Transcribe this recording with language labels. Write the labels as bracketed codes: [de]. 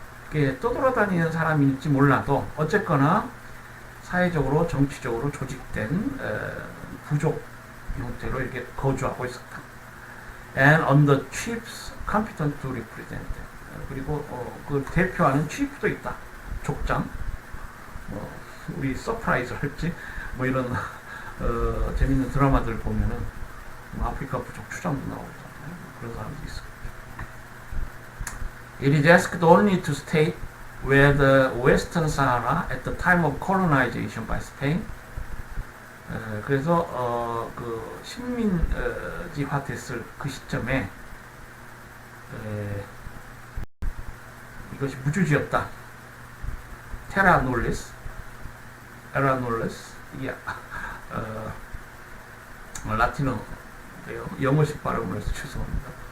[ko] 이게 떠돌아다니는 사람일지 몰라도 어쨌거나 사회적으로 정치적으로 조직된 부족 형태로 이렇게 거주하고 있었다. [en] and on the chiefs competent to represent them. [ko] 그리고 그 대표하는 chief도 있다. 족장. 우리 서프라이즈 할지 뭐 이런 재밌는 드라마들 보면은 아프리카 부족 추장도 나오잖아요. 그런 사람도 있어요. [en] It is asked only to state where the Western Sahara at the time of colonization by Spain. [ko] 그래서 그 식민지화 됐을 그 시점에 이것이 무주지였다. 테라 놀레스, 에라 놀레스, 이게 라틴어 영어식 발음을 해서 죄송합니다.